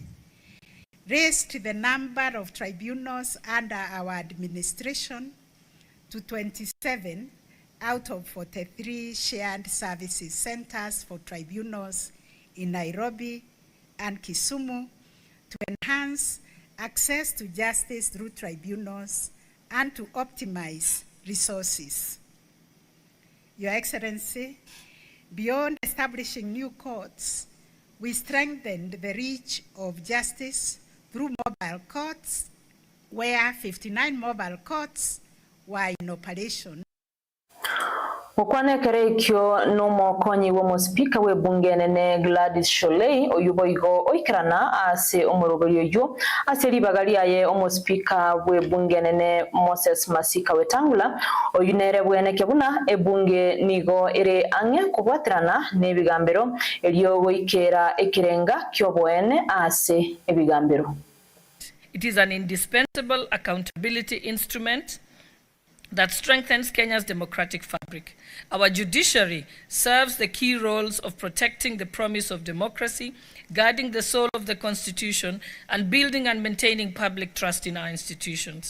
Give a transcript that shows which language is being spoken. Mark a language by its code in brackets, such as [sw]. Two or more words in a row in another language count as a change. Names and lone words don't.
[en] raised the number of tribunals under our administration to 27 out of 43 shared services centers for tribunals in Nairobi and Kisumu to enhance access to justice through tribunals and to optimize resources. Your Excellency, beyond establishing new courts, we strengthened the reach of justice through mobile courts, where 59 mobile courts were in operation. [guz] Okwanekere ikyo n'omukonyi w'omuspeaker w'ebunge nene Gladys Sholei oyuboigo oikarana ase omurogori oyo ase libaga lyaye omuspeaker w'ebunge nene Moses Masika Wetangula oyunere bweneke buna ebunge nigo ere ange kubwatirana n'ebigambiro elio goikera ekirenga ky'obwene ase ebigambiro. [en] It is an indispensable accountability instrument that strengthens Kenya's democratic fabric. Our judiciary serves the key roles of protecting the promise of democracy, guarding the soul of the Constitution, and building and maintaining public trust in our institutions.